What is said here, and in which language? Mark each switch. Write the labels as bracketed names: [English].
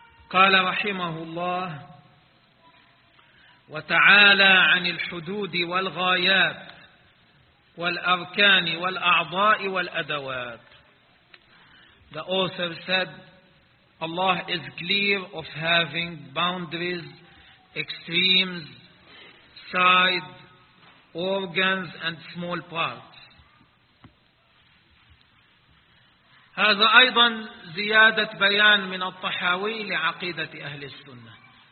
[Arabic] قال رحمه الله وتعالى عن الحدود والغايات والأركان والأعضاء والأدوات. [English] The author said, Allah is clear of having boundaries, extremes, side, organs, and small parts. [Arabic] هذا أيضا زيادة بيان من الطحاوي لعقيدة أهل السنة.